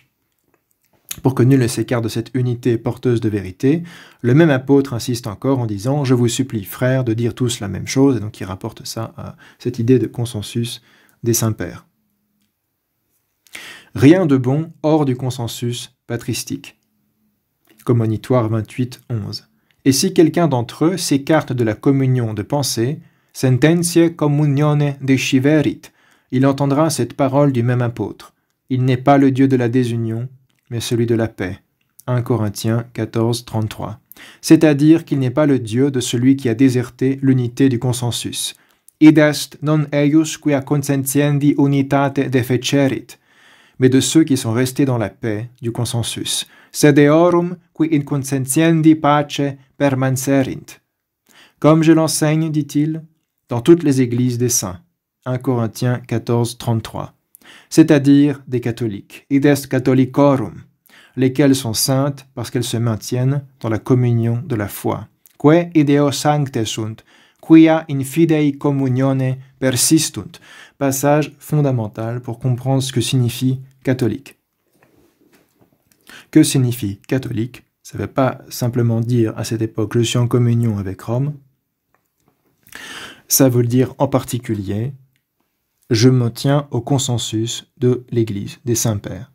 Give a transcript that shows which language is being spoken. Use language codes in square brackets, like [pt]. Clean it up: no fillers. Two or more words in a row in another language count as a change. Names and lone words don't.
[fr] Pour que nul ne s'écarte de cette unité porteuse de vérité, le même apôtre insiste encore en disant « Je vous supplie, frères, de dire tous la même chose », et donc il rapporte ça à cette idée de consensus des saints-pères. Rien de bon hors du consensus patristique. Commonitoire 28.11. Et si quelqu'un d'entre eux s'écarte de la communion de pensée, [la] sententiae communione desciverit, [fr] il entendra cette parole du même apôtre. Il n'est pas le Dieu de la désunion, mais celui de la paix. 1 Corinthiens 14, 33. C'est-à-dire qu'il n'est pas le Dieu de celui qui a déserté l'unité du consensus. [la] Id est non eius quia consentiendi unitate defecerit, [fr] mais de ceux qui sont restés dans la paix du consensus. [la] Sed eorum qui in consentiendi pace permanserint. [fr] Comme je l'enseigne, dit-il, dans toutes les églises des saints. 1 Corinthiens 14, 33. C'est-à-dire des catholiques, [la] id est catholicorum, [fr] lesquelles sont saintes parce qu'elles se maintiennent dans la communion de la foi. [la] Que ideo sancte sunt, quia in fidei communione persistunt. [fr] Passage fondamental pour comprendre ce que signifie catholique. Que signifie catholique? Ça ne veut pas simplement dire à cette époque je suis en communion avec Rome. Ça veut dire en particulier je m'en tiens au consensus de l'Église, des saints-pères.